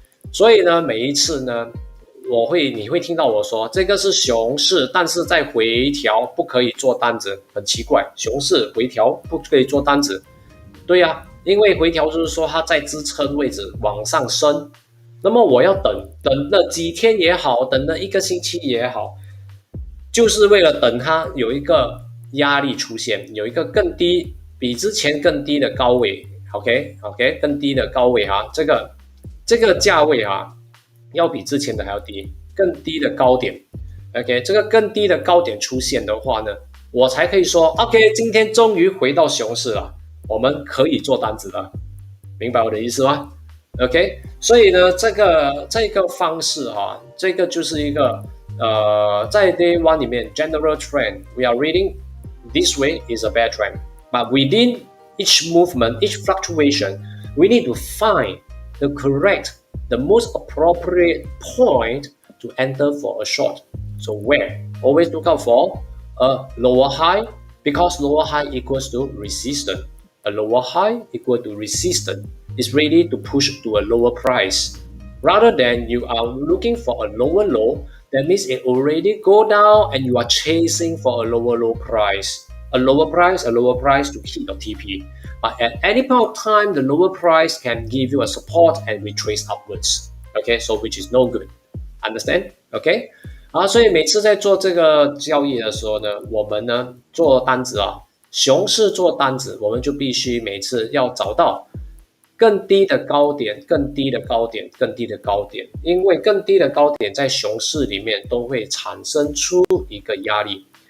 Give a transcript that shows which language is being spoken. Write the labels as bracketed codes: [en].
[zh] 所以呢，每一次呢，你会听到我说这个是熊市，但是在回调不可以做单子，很奇怪，熊市回调不可以做单子，对呀，因为回调就是说它在支撑位置往上升，那么我要等了几天也好，等了1个星期也好，就是为了等它有一个压力出现，有一个更低，比之前更低的高位， OK，更低的高位哈，这个价位哈，要比之前的还要低，更低的高点。 OK， 这个更低的高点出现的话呢，我才可以说 OK， 今天终于回到熊市了，我们可以做单子了，明白我的意思吗？OK， 所以呢，这个方式哈，这个就是一个在 Day One 里面 [en] General Trend we are reading this way is a bad trend, but within each movement, each fluctuation, we need to find the correct, the most appropriate point to enter for a short. So where? Always look out for a lower high because lower high equals to resistance. A lower high equal to resistance is ready to push to a lower price. Rather than you are looking for a lower low, that means it already go down and you are chasing for a lower low price. A lower price to hit your TP. But at any point of time, the lower price can give you a support and retrace upwards. Okay, so which is no good. Understand? Okay? [zh] 所以每次在做这个交易的时候呢，我们呢做单子熊市做单子，我们就必须每次要找到更低的高点，更低的高点，更低的高点，因为更低的高点在熊市里面都会产生出一个压力。